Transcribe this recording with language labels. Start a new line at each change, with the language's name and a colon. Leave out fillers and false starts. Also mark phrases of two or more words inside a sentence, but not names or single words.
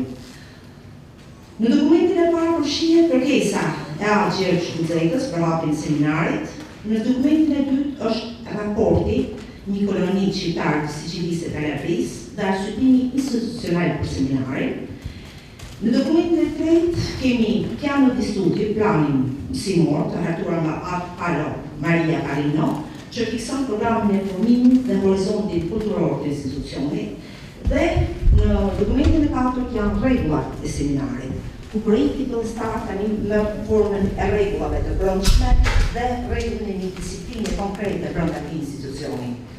Albanian: Në dokumentin e parë përfshihet kërkesa e Agjer Shkuzetës për hapjen e seminarit, në dokumentin e dytë është raporti një koloni shqiptar të Sicilisë e Kalabrisë dhe arsyetimi institucional për seminarin. Në dokumentin e tretë kemi
Italian: piano di studi,
Albanian: planin mësimor të hartuar nga Alo Maria Parrino, që fikson programin e formimit dhe horizontin kulturor të institucionit, dhe në dokumentin e katërt janë rregullat e seminarit, ku projekti fillestar tani në formën e rregullave të brendshme dhe rregullën e një disiplini konkrete brenda këtij institucioni.